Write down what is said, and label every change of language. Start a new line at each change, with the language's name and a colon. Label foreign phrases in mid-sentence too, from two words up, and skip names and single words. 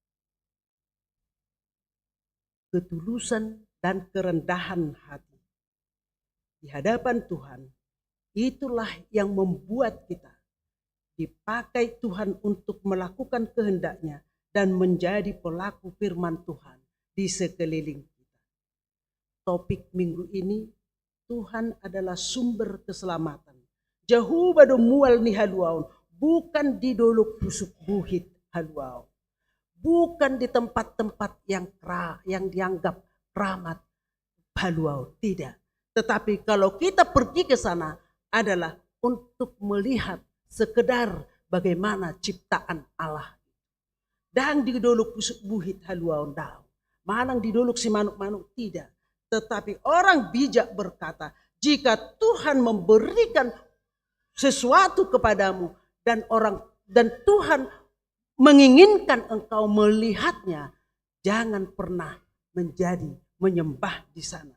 Indonesian: Ketulusan dan kerendahan hati di hadapan Tuhan, itulah yang membuat kita dipakai Tuhan untuk melakukan kehendaknya dan menjadi pelaku firman Tuhan di sekeliling kita. Topik minggu ini, Tuhan adalah sumber keselamatan.
Batak Toba: Jauh bado mual ni haluaun,
Indonesian: bukan di
Batak Toba: dolok pusuk buhit haluaun.
Indonesian: Bukan di tempat-tempat yang dianggap keramat haluaun, tidak. Tetapi kalau kita pergi ke sana adalah untuk melihat sekedar bagaimana ciptaan Allah.
Batak Toba: Dan di dolok pusuk buhit haluaun dao. Manang di dolok si manuk-manuk tidak.
Indonesian: Tetapi orang bijak berkata, jika Tuhan memberikan sesuatu kepadamu dan Tuhan menginginkan engkau melihatnya, jangan pernah menyembah di sana.